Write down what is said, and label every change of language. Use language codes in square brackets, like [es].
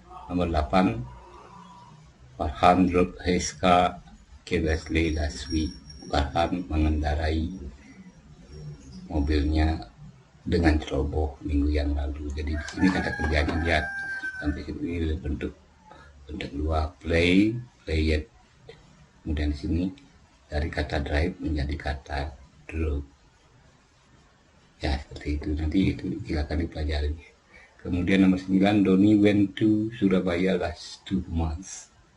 [id] Nomor 8, [en] Farhan drove his car carelessly last week. [id] Farhan mengendarai mobilnya dengan ceroboh minggu yang lalu. Jadi di sini kata kerjanya lihat sampai sini bentuk dua, play, played. Kemudian di sini dari kata drive menjadi kata drove. Ya, seperti itu. Nanti itu silakan dipelajari. Kemudian nomor 9, [en] Doni went to Surabaya last 2 months.